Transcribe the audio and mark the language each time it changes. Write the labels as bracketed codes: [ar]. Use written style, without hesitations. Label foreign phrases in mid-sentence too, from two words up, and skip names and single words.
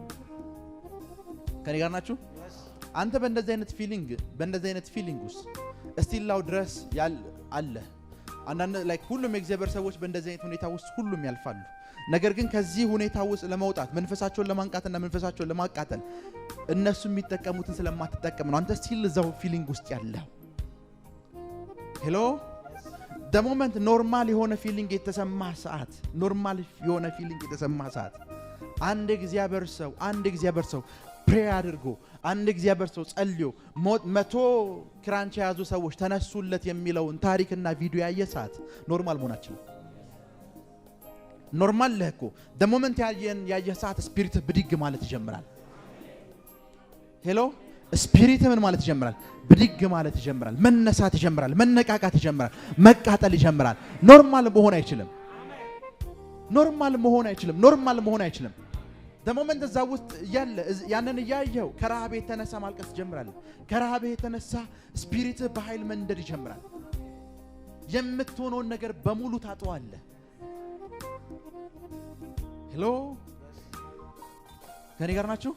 [am] ከኔ ጋር ናችሁ አንተ በእንደዚህ አይነት ፊሊንግ ውስጥ እስቲላው ድረስ አለ አንዳንድ ላይክ ሁሉም የእግዚአብሔር ሰዎች በእንደዚህ አይነት ሁኔታ ውስጥ ሁሉም ያልፋሉ ነገር ግን ከዚህ ሁኔታ ውስጥ ለመውጣት መንፈሳቸውን ለማንቃትና መንፈሳቸውን ለማቃጠል እነሱ የሚጠቀሙትን ስለማትጠቀም ነው አንተ ስቲል እዛው ፊሊንግ ውስጥ ያለው። ሄሎ [en] the moment [am] ኖርማል የሆነ ፊሊንግ የተሰማ ሰዓት ኖርማል የሆነ ፊሊንግ የተሰማ ሰዓት አንድ እግዚአብሔር ሰው ፕሬ አድርጎ አንድ እግዚአብሔር ሰው ጸልዮ 100 ክራንች ያዙ ሰዎች ተነሱለት የሚለውን ታሪክና ቪዲዮ ያየ ሰዓት ኖርማል መሆናችን ኖርማል ለኮ [en] the moment [am] ያየ ሰዓት ስፒሪት ብድግ ማለት ይጀምራል። ሄሎ ስፒሪት ምን ማለት ይጀምራል? ብድግ ማለት ይጀምራል። መነሳት ይጀምራል። መነቃቃት ይጀምራል። መቃጠል ይጀምራል። ኖርማል መሆን አይችልም። [en] the moment [am] እዛ ውስጥ ያለ ያንን ያየው ከረሃብ የተነሳ ማልቀስ ይጀምራል። ከረሃብ የተነሳ ስፒሪት በኃይል መንደድ ይጀምራል። የምትሆነውን ነገር በሙሉ ታጠዋለህ። ሄሎ ከኔ ጋር ናችሁ?